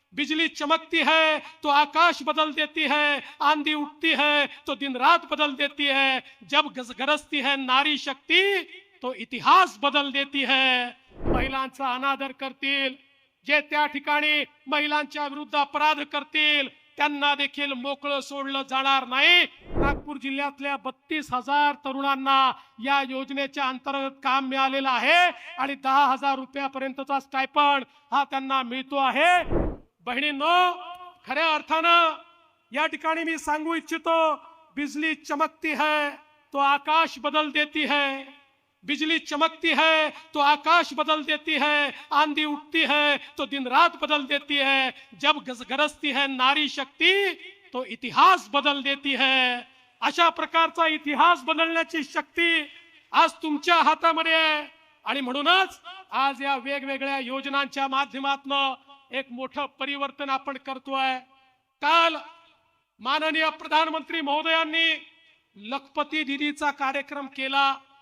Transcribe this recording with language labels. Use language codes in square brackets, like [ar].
[hi] बिजली चमकती है तो आकाश बदल देती है, आंधी उठती है तो दिन रात बदल देती है, जब गरजती है नारी शक्ती तो इतिहास बदल देती है। [mr] महिलांचा अनादर करतील, जे त्या ठिकाणी महिलांच्या विरुद्ध अपराध करतील त्यांना देखील मोकळं सोडलं जाणार नाही। नागपूर जिल्ह्यातल्या 32,000 तरुणांना या योजनेच्या अंतर्गत काम मिळालेलं आहे आणि 10,000 रुपयापर्यंतचा स्टायपंड हा त्यांना मिळतो आहे। बहिणींनो, खऱ्या अर्थानं या ठिकाणी मी सांगू इच्छितो, [hi] बिजली चमकती है तो आकाश बदल देती है, बिजली चमकती है तो आकाश बदल देती है, आंधी उठती है तो दिन रात बदल देती है, जब गरजती है नारी शक्ती तो इतिहास बदल देती है। [mr] अशा प्रकारचा इतिहास बदलण्याची शक्ती आज तुमच्या हातामध्ये आहे आणि म्हणूनच आज या वेगवेगळ्या योजनांच्या माध्यमातून एक मोठं परिवर्तन आपण करतोय। काल माननीय प्रधानमंत्री महोदयांनी लखपती दीदीचा कार्यक्रम केला।